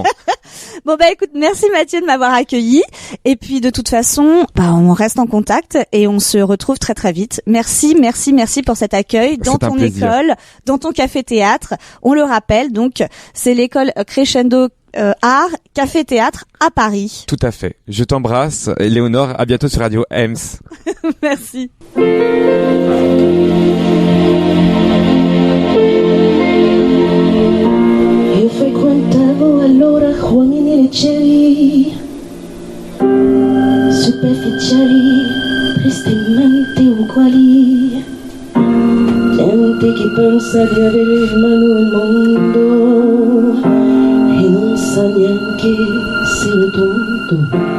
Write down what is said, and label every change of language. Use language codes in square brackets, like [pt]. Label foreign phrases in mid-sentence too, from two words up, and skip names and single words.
[fr] Bon bah écoute, merci Mathieu de m'avoir accueilli. Et puis de toute façon, bah on reste en contact et on se retrouve très très vite. Merci pour cet accueil dans C'est un ton plaisir. école, dans ton café-théâtre. On le rappelle, donc c'est l'école Crescendo Art Café Théâtre à Paris. Tout à fait. Je t'embrasse, Léonore. À bientôt sur Radio Ems. Merci. [it] Io frequentavo allora uomini leggeri, superficiali, tristemente uguali, gente che pensa di avere in mano il mondo e non sa neanche se lo tonto.